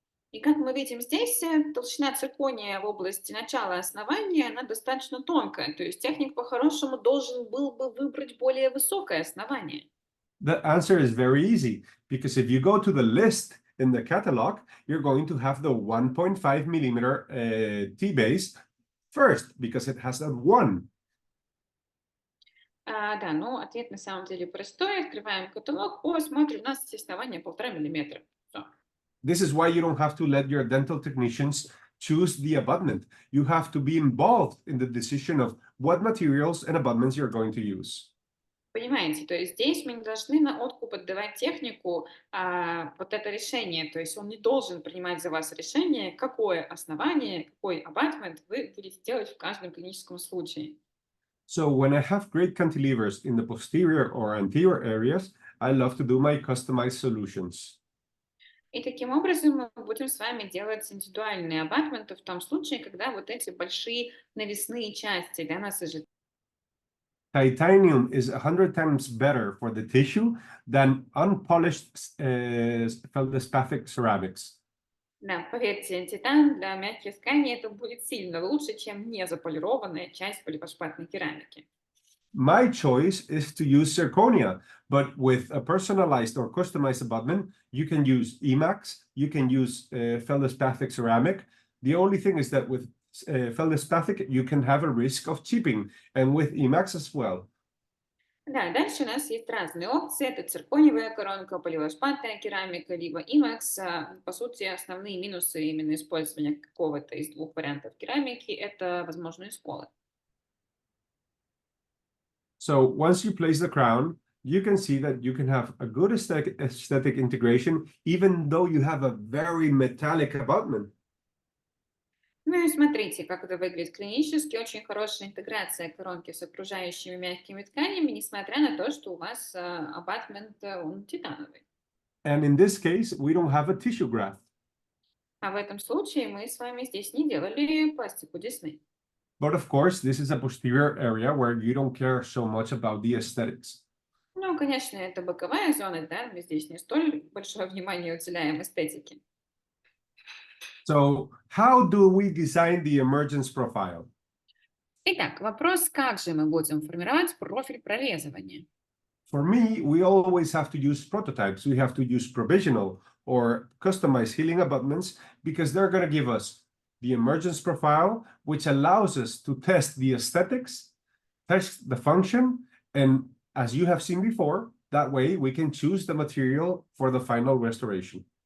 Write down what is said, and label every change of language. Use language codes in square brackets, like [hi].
[ru] И как мы видим здесь, толщина циркония в области начала основания, она достаточно тонкая. То есть техник по-хорошему должен был бы выбрать более высокое основание. [en] The answer is very easy, because if you go to the list in the catalog, you're going to have the 1.5 millimeter T-base first, because it has a 1. [ru] Да, ну ответ на самом деле простой. Открываем каталог. О, смотрим, у нас есть основание 1,5 миллиметра. Всё. [en] This is why you don't have to let your dental technicians choose the abutment. You have to be involved in the decision of what materials and abutments you're going to use. [ru] Понимаете, то есть здесь мы не должны на откуп отдавать технику вот это решение. То есть он не должен принимать за вас решение, какое основание, какой абатмент вы будете делать в каждом клиническом случае. [en] So when I have great cantilevers in the posterior or anterior areas, I love to do my customized solutions. [ru] И таким образом мы будем с вами делать индивидуальные абатменты в том случае, когда вот эти большие навесные части для нас ожидают. [en] Titanium is 100 times better for the tissue than unpolished feldspathic ceramics. [ru] Да, поверьте, титан для мягких тканей это будет сильно лучше, чем незаполированная часть полифосфатной керамики. [en] My choice is to use zirconia, but with a personalized or customized abutment, you can use Emax, you can use feldspathic ceramic. The only thing is that with feldspathic, you can have a risk of chipping, and with Emax as well. [ru] Да, дальше у нас есть разные опции. Это циркониевая коронка, полифосфатная керамика, либо IMAX. По сути, основные минусы именно использования какого-то из двух вариантов керамики– это возможные сколы. [en] So once you place the crown, you can see that you can have a good aesthetic integration, even though you have a very metallic abutment. [ru] Ну и смотрите, как это выглядит клинически. Очень хорошая интеграция коронки с окружающими мягкими тканями, несмотря на то, что у вас абатмент, он титановый. [en] And in this case, we don't have a tissue graft. [ru] А в этом случае мы с вами здесь не делали пластику десны. [en] But of course, this is a posterior area where you don't care so much about the aesthetics. [ru] Ну, конечно, это боковая зона, да, мы здесь не столь большое внимание уделяем эстетике. [en] So how do we design the emergence profile? [ru] Итак, вопрос, как же мы будем формировать профиль прорезывания? [en] For me, we always have to use prototypes. We have to use provisional or customized healing abutments because they're going to give us the emergence profile, which allows us to test the aesthetics, test the function, and as you have seen before, that way we can choose the material for the final restoration.